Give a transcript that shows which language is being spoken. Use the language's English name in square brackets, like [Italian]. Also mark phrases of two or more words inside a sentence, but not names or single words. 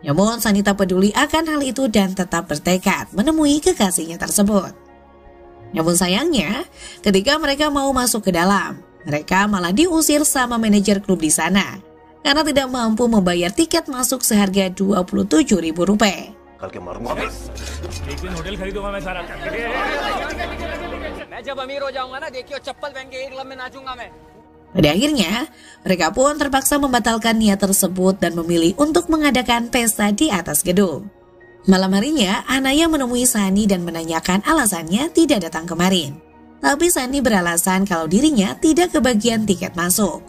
[Indonesian] Namun Sunny tak peduli akan hal itu dan tetap bertekad menemui kekasihnya tersebut. Namun sayangnya, ketika mereka mau masuk ke dalam, mereka malah diusir sama manajer klub di sana karena tidak mampu membayar tiket masuk seharga Rp27.000. [Hindi] एक दिन होटल खरीदूंगा मैं सारा। मैं जब अमीर हो जाऊंगा ना, देखियो चप्पल पहन के एक लब में नाचूंगा मैं। [Indonesian] Pada akhirnya, mereka pun terpaksa membatalkan niat tersebut dan memilih untuk mengadakan pesta di atas gedung. Malam harinya, Anaya menemui Sunny dan menanyakan alasannya tidak datang kemarin. Tapi Sunny beralasan kalau dirinya tidak kebagian tiket masuk.